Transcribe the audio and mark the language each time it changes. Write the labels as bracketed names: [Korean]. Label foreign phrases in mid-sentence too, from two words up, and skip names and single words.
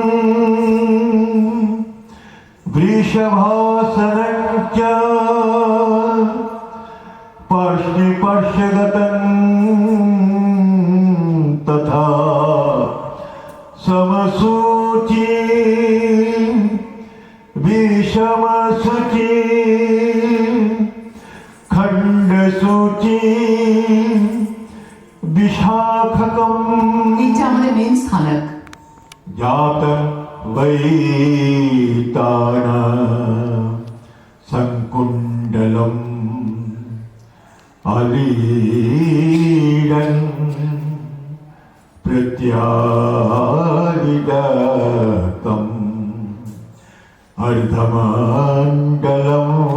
[Sanskrit] वृषभासनं च पार्श्वगतं तथा समसूची विषमसूची खंडसूची विशाखकम्। [Bangla] এইটা আমাদের মেন স্থানক। [Sanskrit] जातं वैताना संकुण्डलम् अलीडन् प्रत्यादिगतम् अर्धमण्डलम्